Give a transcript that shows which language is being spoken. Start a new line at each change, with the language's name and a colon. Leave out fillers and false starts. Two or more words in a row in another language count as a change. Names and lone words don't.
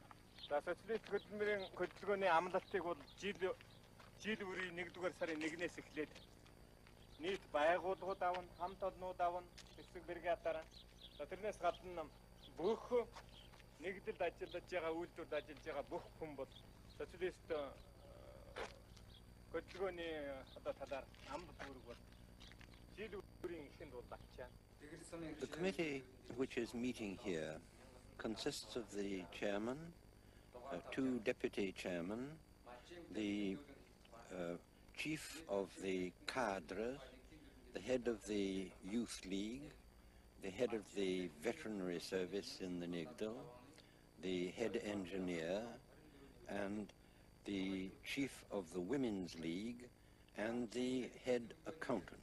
Mongolian: За социалист хөдөлмөрийн хөдөлгөөний амлалтыг бол жил бүрийн 1-р сарын 1-ээс эхлээд нийт байгууллагууд авна, хамт олнууд авна, хэсэг бригадаараа. За тэрнээс гадна бүх нэгдэлд ажиллаж байгаа, үйлдвэрт ажиллаж байгаа бүх хүн бол социалист хөдөлгөөний одоо талаар амлалт үүрэг бол жил бүрийн эхэнд бол авчаа.
English: The committee which is meeting here consists of the chairman, 2 deputy chairmen, the chief of the cadres, the head of the youth league, the head of the veterinary service in the Nigdal, the head engineer, and the chief of the women's league, and the head accountant.